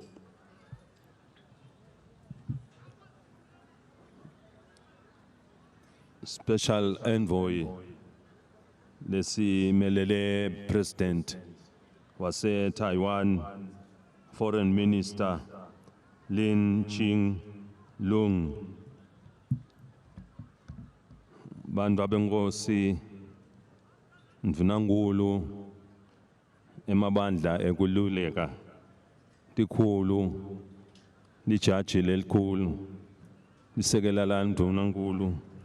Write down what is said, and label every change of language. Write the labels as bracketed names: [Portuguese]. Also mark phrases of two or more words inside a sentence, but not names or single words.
[English] Special envoy lesimelele President wase Taiwan, Foreign Minister Lin Ching-lung, [Swati] bantu abenkosi, ndvunankulu emabandla ekululeka tikhulu, lijaji lelikhulu, lisekela la ndvunankulu,